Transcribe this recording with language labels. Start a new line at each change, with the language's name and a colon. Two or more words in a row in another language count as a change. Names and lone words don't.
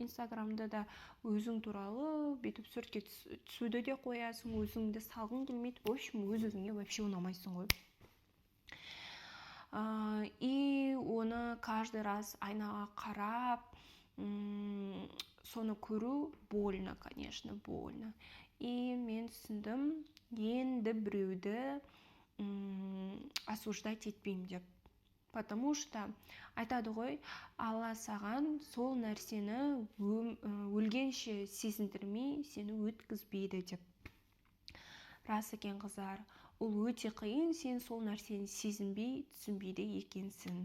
Kazakh: Инстаграмда да өзің туралы бүйтіп суретке түсуді де қоясың, өзіңді салғың келмейді.
Russian: В общем,
Kazakh: өз-өзіңе вообще ұнамайсың ғой. И оны
Russian: каждый раз
Kazakh: айнаға қарап, соны көру
Russian: больно, конечно, больно.
Kazakh: И мен түсіндім, енді біреуді осуждать етпеймін деп.
Russian: Потому что
Kazakh: айтады ғой, Алла саған сол нәрсені өлгенше сезіндірмей сені өткізбейді деп. Рас екен қыздар, ол өте қиын, сен сол нәрсені сезінбей, түсінбейді екенсің.